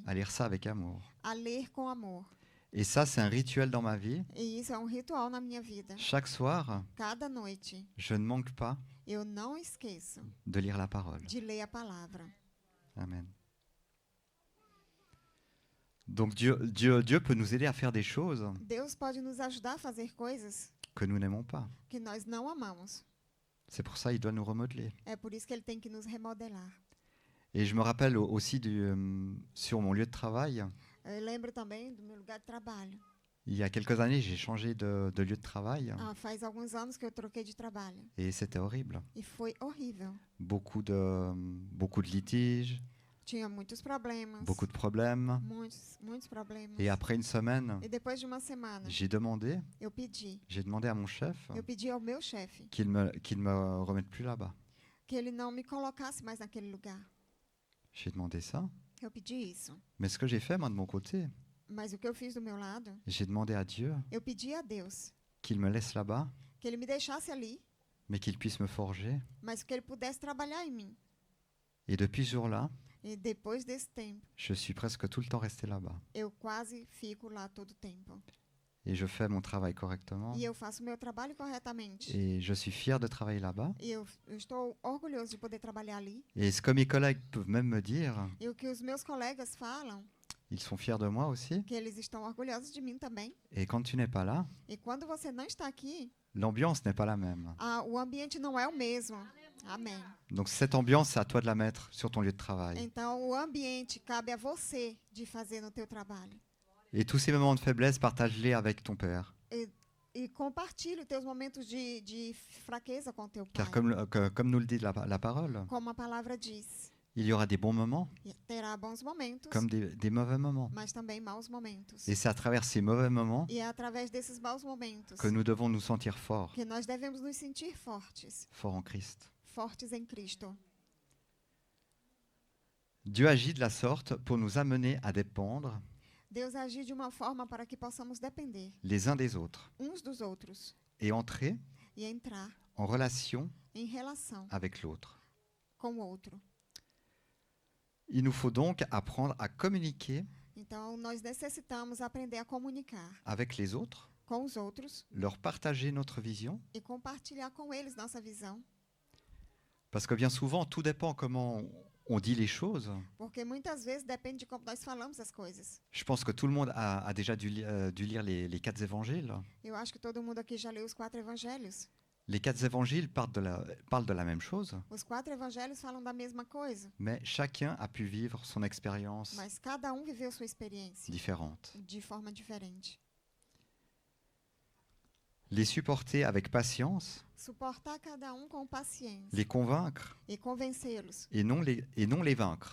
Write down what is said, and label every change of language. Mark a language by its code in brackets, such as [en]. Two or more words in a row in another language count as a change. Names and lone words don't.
[fr] à lire ça avec amour. [pt] a ler com amor. [fr] Et ça, c'est un rituel dans ma vie. [pt] E isso é ritual na minha vida. [fr] Chaque soir, [pt] Cada noite, [fr] je ne manque pas [pt] eu não esqueço [fr] de lire la parole. [pt] de ler a palavra. [fr] Amen. Donc Dieu peut nous aider à faire des choses [pt] Deus pode nos ajudar a fazer coisas [fr] que nous n'aimons pas. [pt] que nós não amamos. [fr] C'est pour ça qu'il doit nous remodeler. [pt] É por isso que ele tem que nos remodelar. [fr] Et je me rappelle aussi sur mon lieu de travail, [pt] Eu lembro também do meu lugar de trabalho. [fr] il y a quelques années, j'ai changé de lieu de travail [pt] Faz alguns anos que eu troquei de trabalho. [fr] et c'était horrible. [pt] E foi horrível. [fr] Beaucoup de litiges, [pt] Tinha muitos problemas. [fr] beaucoup de problèmes. [pt] Muitos problemas. [fr] Et après une semaine, [pt] E depois de uma semana, [fr] j'ai demandé [pt] eu pedi [fr] à mon chef [pt] ao meu chefe [fr] qu'il me remette plus là-bas. [pt] que ele não me colocasse mais naquele lugar. [fr] J'ai demandé ça. [pt] Eu pedi isso. [fr] Mais ce que j'ai fait, moi, de mon côté, [pt] Mas o que eu fiz do meu lado, [fr] j'ai demandé à Dieu [pt] eu pedi a Deus [fr] qu'il me laisse là-bas, [pt] que ele me deixasse ali, [fr] mais qu'il puisse me forger. [pt] mas que ele pudesse trabalhar em mim. [fr] Et depuis ce jour-là, [pt] E depois desse tempo, [fr] je suis presque tout le temps resté là-bas. [pt] eu quase fico lá todo o tempo. [fr] Et je fais mon travail correctement. [pt] E eu faço o meu trabalho corretamente. [fr] Et je suis fier de travailler là-bas. [pt] E eu estou orgulhoso de poder trabalhar ali. [fr] Et ce que mes collègues peuvent même me dire, [pt] E o que os meus colegas falam, [fr] ils sont fiers de moi aussi. [pt] que eles estão orgulhosos de mim também. [fr] Et quand tu n'es pas là, [pt] E quando você não está aqui, [fr] l'ambiance n'est pas la même. [pt] o ambiente não é o mesmo. Amém. [fr] Donc cette ambiance, c'est à toi de la mettre sur ton lieu de travail. [pt] Então, o ambiente cabe a você de fazer no teu trabalho. [fr] Et tous ces moments de faiblesse, partage-les avec ton Père. [pt] E compartilhe os teus momentos de fraqueza com teu pai. [fr] Car comme nous le dit la parole, [pt] Como a palavra diz, [fr] il y aura des bons moments [pt] terá bons momentos, [fr] comme des mauvais moments. [pt] mas também maus momentos. [fr] Et c'est à travers ces mauvais moments [pt] E é através desses maus momentos [fr] que nous devons nous sentir forts, [pt] que nós devemos nos sentir fortes, [fr] forts en Christ. [pt] fortes em Cristo. [fr] Dieu agit de la sorte pour nous amener à dépendre [pt] Deus agir de uma forma para que possamos depender [fr] les uns des autres [pt] uns dos outros [fr] et entrer [pt] e entrar [fr] en relation [pt] em relação [fr] avec l'autre. [pt] com o outro. [fr] Il nous faut donc apprendre à communiquer [pt] Então, nós necessitamos aprender a comunicar [fr] avec les autres, [pt] com os outros [fr] leur partager notre vision, [pt] e compartilhar com eles nossa visão. [fr] parce que bien souvent, tout dépend comment on dit les choses. [pt] Porque muitas vezes depende de como nós falamos as coisas. [fr] Je pense que tout le monde a déjà dû lire les 4 évangiles. [pt] Eu acho que todo mundo aqui já leu os 4 evangelhos. [fr] Les 4 évangiles parlent de la même chose, [pt] Os 4 evangelhos falam da mesma coisa, [fr] mais chacun a pu vivre son expérience [pt] mas cada viveu sua experiência [fr] différente. [pt] de forma diferente. [fr] Les supporter avec patience, [pt] Suportar cada com paciência [fr] les convaincre [pt] e convencê-los [fr] et non les vaincre.